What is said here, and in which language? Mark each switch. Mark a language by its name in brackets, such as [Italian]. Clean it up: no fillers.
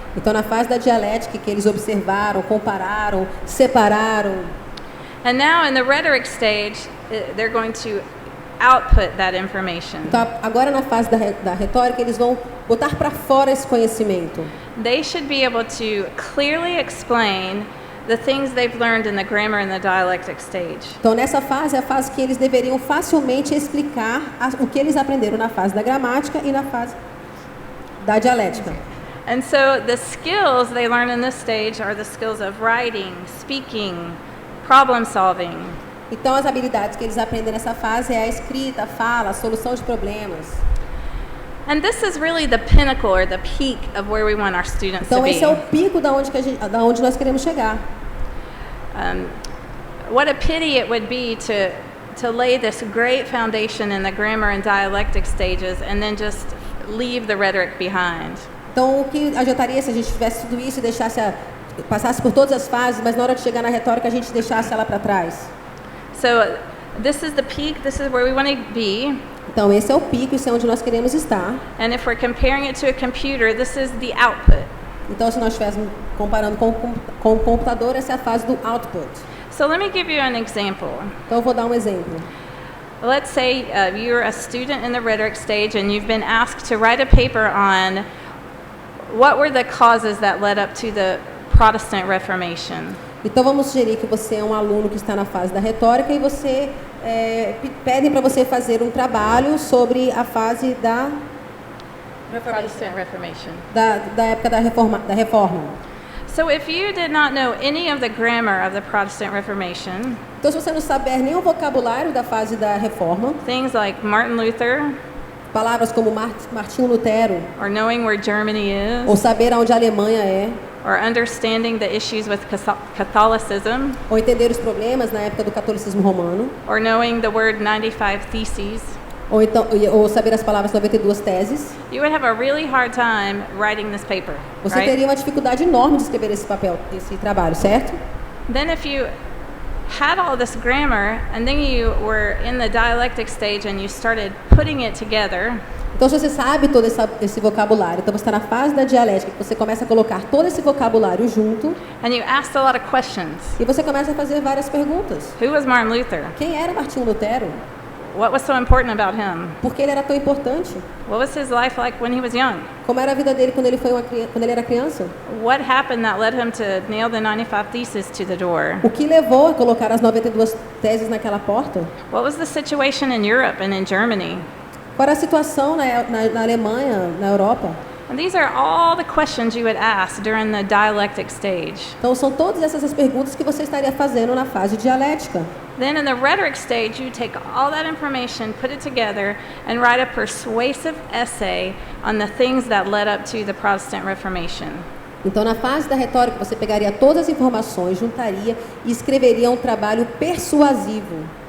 [Portuguese] então na fase da dialética que eles observaram, compararam, separaram. [English] And now in the rhetoric stage, they're going to output that information. [Portuguese] Então, agora na fase da retórica, eles vão botar para fora esse conhecimento. [English] They should be able to clearly explain the things they've learned in the grammar and the dialectic stage. [Portuguese] Então, nessa fase é a fase que eles deveriam facilmente explicar o que eles aprenderam na fase da gramática e na fase da dialética. [English] And so the skills they learn in this stage are the skills of writing, speaking, problem solving. [Portuguese] Então, as habilidades que eles aprendem nessa fase é a escrita, a fala, a solução de problemas. [English] And this is really the pinnacle or the peak of where we want our students to [Portuguese] Então, [English] be. [Portuguese] esse é o pico da onde nós queremos chegar. [English] What a pity it would be to lay this great foundation in the grammar and dialectic stages and then just leave the rhetoric behind. [Portuguese] Então, o que adiantaria se a gente tivesse tudo isso e passasse por todas as fases, mas na hora de chegar na retórica a gente deixasse ela para trás? [English] So this is the peak, this is where we want to be. [Portuguese] Então, esse é o pico, isso é onde nós queremos estar. [English] And if we're comparing it to a computer, this is the output. [Portuguese] Então, se nós estivéssemos comparando com o computador, essa é a fase do output. [English] So let me give you an example. [Portuguese] Então, eu vou dar um exemplo. [English] Let's say you're a student in the rhetoric stage and you've been asked to write a paper on what were the causes that led up to the Protestant Reformation. [Portuguese] Então, vamos sugerir que você é um aluno que está na fase da retórica e você pedem para você fazer um trabalho sobre a fase [English] Protestant Reformation. [Portuguese] Da época da reforma. [English] So if you did not know any of the grammar of the Protestant Reformation, [Portuguese] Então, se você não saber nenhum vocabulário da fase da reforma, [English] things like Martin Luther, [Portuguese] palavras como Martinho Lutero, [English] or knowing where Germany [Portuguese] ou [English] is, [Portuguese] saber aonde a Alemanha é, [English] or understanding the issues with Catholicism, [Portuguese] ou entender os problemas na época do catolicismo romano, [English] or knowing the word 95 Theses, [Portuguese] ou saber as palavras 92 teses, [English] you would have a really hard time writing this paper, [Portuguese] você [English] right? [Portuguese] teria uma dificuldade enorme de escrever esse trabalho, certo? [English] Then if you had all this grammar and then you were in the dialectic stage and you started putting it together, [Portuguese] Então, se você sabe todo esse vocabulário, então você está na fase da dialética, que você começa a colocar todo esse vocabulário junto, [English] and you asked a lot of questions. [Portuguese] e você começa a fazer várias perguntas. [English] Who was Martin Luther? [Portuguese] Quem era Martinho Lutero? [English] What was so important about him? [Portuguese] Por que ele era tão importante? [English] What was his life like when he was young? [Portuguese] Como era a vida dele quando ele era criança? [English] What happened that led him to nail the 95 Theses to the door? [Portuguese] O que levou a colocar as 92 teses naquela porta? [English] What was the situation in Europe and in Germany? [Portuguese] Qual era a situação na Alemanha, na Europa? [English] And these are all the questions you would ask during the dialectic stage. [Portuguese] Então, são todas essas as perguntas que você estaria fazendo na fase dialética. [English] Then in the rhetoric stage, you take all that information, put it together, and write a persuasive essay on the things that led up to the Protestant Reformation. [Portuguese] Então, na fase da retórica, você pegaria todas as informações, juntaria e escreveria um trabalho persuasivo.